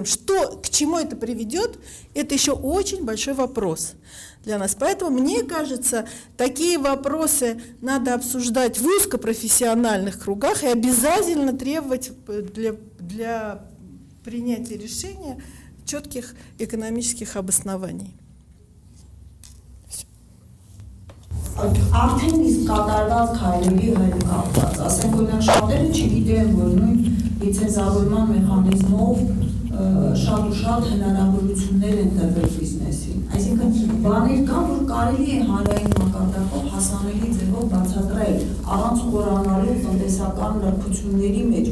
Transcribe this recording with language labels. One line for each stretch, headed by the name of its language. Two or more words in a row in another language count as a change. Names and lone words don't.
Russian: Что, к чему это приведет, это еще очень большой вопрос для нас. Поэтому, мне кажется, такие вопросы надо обсуждать в узкопрофессиональных кругах и обязательно требовать для принятия решения четких экономических обоснований.
Armenian: Արդեն իսկ կատարված քայլերի հետ կապված, ասենք օրինակ շատերը չգիտեն, որ նույն լիցենզավորման մեխանիզմով շատ ու շատ հնարավորություններ են տրվել բիզնեսին։ Այսինքն բաներ կան, որ կարելի է հանրային մակարդակով հասանելի ձևով բացատրել, առանց խորանալու տնտեսական լրբությունների մեջ,